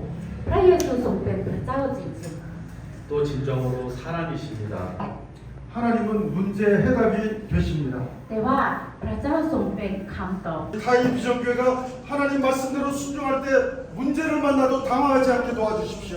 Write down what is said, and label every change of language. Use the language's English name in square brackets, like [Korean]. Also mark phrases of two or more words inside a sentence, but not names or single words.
[Thai] พระเยซูทรงเป็นพระเจ้าจริง [Korean] 또 진정으로 사람이십니다. 하나님은 문제 해답이 되십니다. [Thai] ๆ แต่ว่าพระเจ้าทรงเป็นคำตอบ [Korean] 타이 비전교회가 하나님 말씀대로 순종할 때 문제를 만나도 당황하지 않게 도와주십시오.